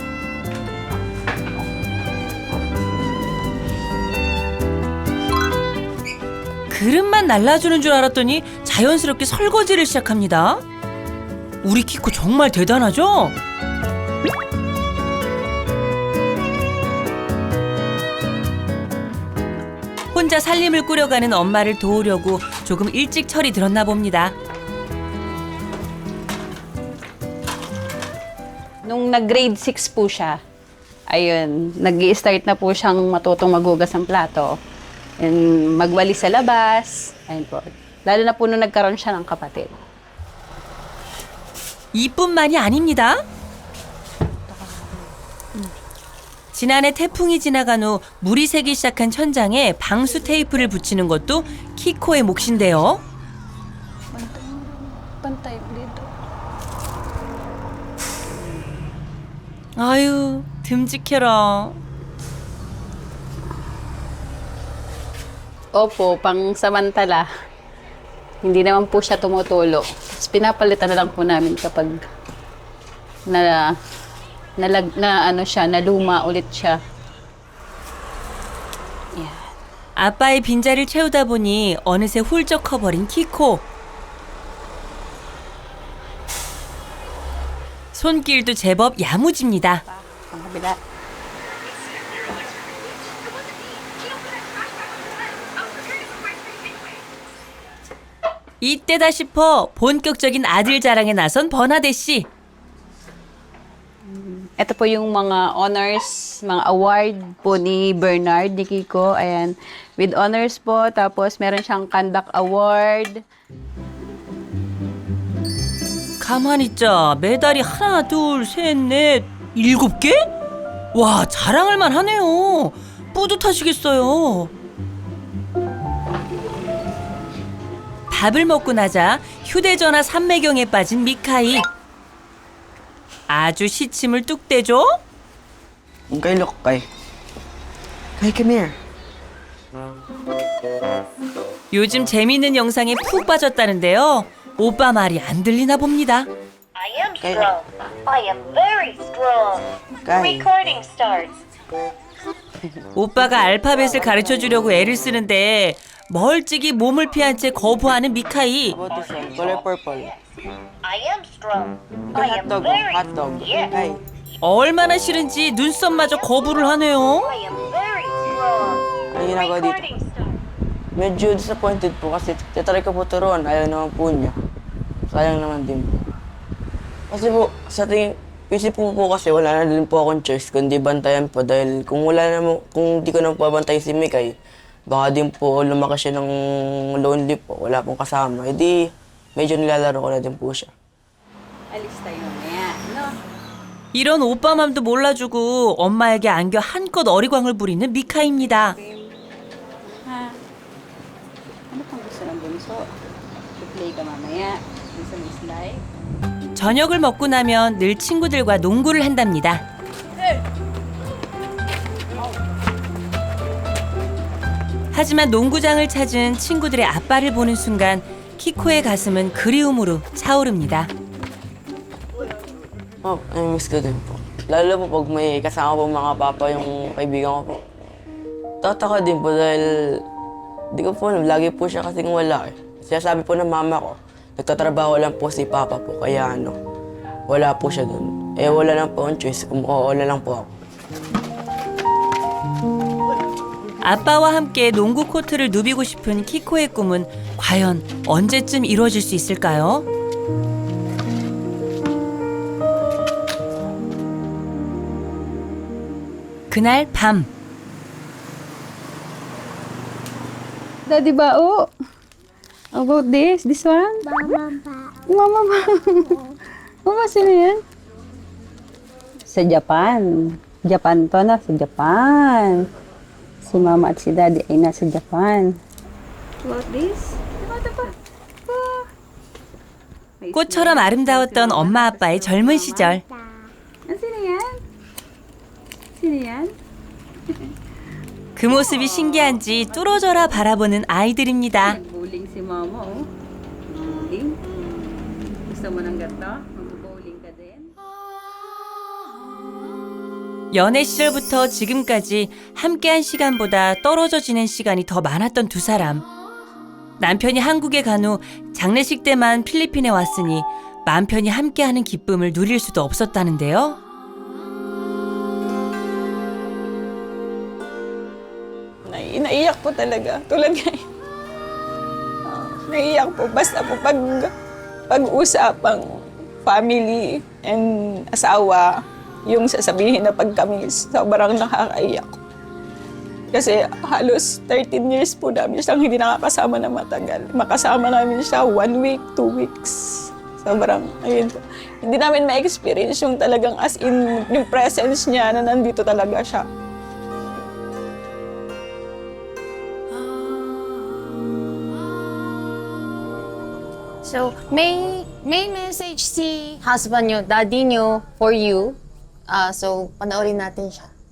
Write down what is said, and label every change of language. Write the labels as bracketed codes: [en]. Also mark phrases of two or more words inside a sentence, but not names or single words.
[ko] 그릇만 날라주는 줄 알았더니 자연스럽게 설거지를 시작합니다. 우리 키코 정말 대단하죠? 혼자 살림을 꾸려가는 엄마를 도우려고 조금 일찍 철이 들었나 봅니다. [tl] Nung nag-grade 6 po siya, ayun, nag-i-start na po siyang matutong maghugas ng plato. And magwali sa labas. Ayun po. Lalo na po nung nagkaroon siya ng kapatid. [ko] 이뿐만이 아닙니다. 지난해 태풍이 지나간 후 물이 새기 시작한 천장에 방수 테이프를 붙이는 것도 키코의 몫인데요. [tl] Pantay dito. [ko] 아유, 듬직해라. [tl] Opo, pang samantala. Hindi naman po siya tumutulo. Tapos pinapalitan na lang po namin kapag naluma ulit siya. [en] Yeah. [ko] 아빠의 빈자리를 채우다 보니 어느새 훌쩍 커버린 키코. 손길도 제법 야무집니다. [tl] Ang kabila. [ko] 이때다 싶어 본격적인 아들 자랑에 나선 버나데 씨. [tl] Ito po yung mga honors, mga award po ni Bernard, ni Kiko. Ayan, [en] with honors [tl] po. Tapos meron siyang [en] conduct award. [ko] 가만히 있자. 메달이 하나, 둘, 셋, 넷, 7개? 와, 자랑할 만하네요. 뿌듯하시겠어요. 밥을 먹고 나자 휴대전화 삼매경에 빠진 미카이. 아주 시침을 뚝 떼죠? [en] Okay, look, Kai. Kai, come here. [ko] 요즘 재미있는 영상에 푹 빠졌다는데요. 오빠 말이 안 들리나 봅니다. [en] I am strong. I am very strong. Kai. Recording starts. [ko] 오빠가 알파벳을 가르쳐 주려고 애를 쓰는데 멀찍이 몸을 피한 채 거부하는 미카이. [en] How about this one? Color purple. I am strong. I am Hotdog, very hotdog. Yes. Kai. [ko] 얼마나 싫은지 눈썹마저 거부를 하네요. [en] I am very strong. [tl] Ano ginagawa dito? [en] Recording starts. [tl] Medyo disappointed po kasi titry ko po turuan. Ayaw naman po niya. Sayang naman din po. Kasi po, sa tingin Isip po kasi wala na din po akong choice kundi bantayan po dahil kung kung di ko na po bantayan si Mikay, baka din po lumaki siya ng lonely po, wala pong kasama. Hindi, medyo nilalaro ko na din po siya. Alis tayo mamaya, no? [ko] 이런 오빠 맘도 몰라주고 엄마에게 안겨 한껏 어리광을 부리는 미카입니다. [tl] Ha? Ano pang gusto ng bunso? I-play ka mamaya. Gusto mo slide? [ko] 저녁을 먹고 나면 늘 친구들과 농구를 한답니다. 하지만 농구장을 찾은 친구들의 아빠를 보는 순간 키코의 가슴은 그리움으로 차오릅니다. [tl] Namimiss ko din po. Lalo po pag may kasama po mga papa yung kaibigan ko po. Tataka din po dahil di ko po alam, lagi po siya kasing wala eh. Sinasabi po ng mama ko, nagtatrabaho lang po si papa po, kaya wala po siya dun. Eh wala lang po ang choice, umuola lang po ako. [ko] 아빠와 함께 농구 코트를 누비고 싶은 키코의 꿈은 과연 언제쯤 이루어질 수 있을까요? 그날 밤 [en] Daddy Bao, about this one? [tl] Mama ba? Mama, sino yan? Sa Japan. Japan to na, sa Japan. Si Mama at si Daddy ay nasa Japan. [en] About this? [ko] 꽃처럼 아름다웠던 엄마 아빠의 젊은 시절. [tl] Sino yan? Sino yan? [ko] 그 모습이 신기한지 뚫어져라 바라보는 아이들입니다. [tl] Bowling si Mama, oh. Bowling? Gusto mo ng gato? Mag-bowling ka din? [ko] 연애 시절부터 지금까지 함께한 시간보다 떨어져 지낸 시간이 더 많았던 두 사람. 남편이 한국에 간 후 장례식 때만 필리핀에 왔으니 맘 편히 함께하는 기쁨을 누릴 수도 없었다는데요. [tl] Naiiyak po talaga. Tulad ngayon. Naiiyak po. Basta po pag-usapang [en] family and [tl] asawa, yung sasabihin na pagkamis, sobrang nakakaiyak. Kasi halos 13 years po namin siyang hindi nakakasama na matagal. Makasama namin siya 1 week, 2 weeks. Sobrang, ayun po. Hindi namin ma-experience yung talagang [en] as in, [tl] yung presence niya na nandito talaga siya. So, may message si husband nyo, daddy nyo, [en] for you. [tl] So, panoorin natin siya.